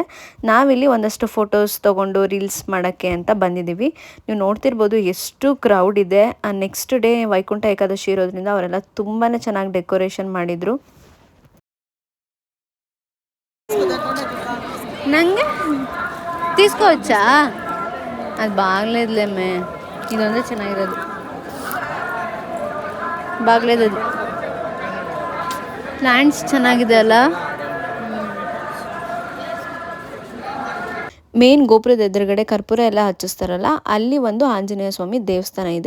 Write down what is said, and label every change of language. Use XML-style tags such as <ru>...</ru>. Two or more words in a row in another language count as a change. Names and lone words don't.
<kn>ನಾವಿಲ್ಲಿ ಒಂದಷ್ಟು ಫೋಟೋಸ್ ತೊಗೊಂಡು ರೀಲ್ಸ್ ಮಾಡೋಕ್ಕೆ ಅಂತ ಬಂದಿದ್ದೀವಿ. ನೀವು ನೋಡ್ತಿರ್ಬೋದು ಎಷ್ಟು ಕ್ರೌಡ್ ಇದೆ.</kn> <en>next day</en> <kn>ವೈಕುಂಠ ಏಕಾದಶಿ ಇರೋದ್ರಿಂದ ಅವರೆಲ್ಲ ತುಂಬಾ ಚೆನ್ನಾಗಿ ಡೆಕೋರೇಷನ್ ಮಾಡಿದರು.</kn> <te>ನಂಗೆ తీసుకోవచ్చా? అది బాగలేదులేమే,</te> <kn>ಇದೊಂದೇ ಚೆನ್ನಾಗಿರೋದು. ಬಾಗలేదు, ಅದು ಪ್ಲಾಂಟ್ಸ್ ಚೆನ್ನಾಗಿದೆ ಅಲ್ಲ. ಮೇನ್ ಗೋಪುರದ ಎದುರುಗಡೆ ಕರ್ಪೂರ ಎಲ್ಲ ಹಚ್ಚಿಸ್ತಾರಲ್ಲ, ಅಲ್ಲಿ ಒಂದು ಆಂಜನೇಯ ಸ್ವಾಮಿ ದೇವಸ್ಥಾನ ಇದೆ.</kn>